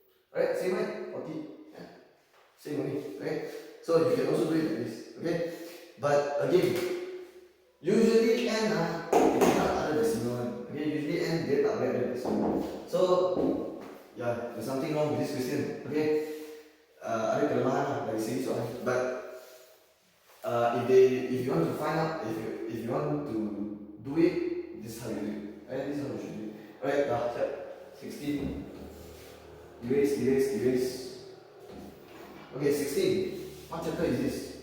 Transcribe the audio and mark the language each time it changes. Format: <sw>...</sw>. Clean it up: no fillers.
<en>Right? Same right? 40. Yeah. Same only. Right? So you can also do it like this. Okay? But again, usually n it is not other decimal one. Okay? Usually n they</en> <ms>tak boleh ada</ms> <en>decimal. So yeah, there's something wrong with this question. Okay?</en> <ms>Ada kelemahan dari sini soalnya.</ms> <en>But if you want to find out, if you want to do it, this is how you do it. Right? This is how you should do it. Alright, 16. Erase. Okay, 16. What chapter is this?</en>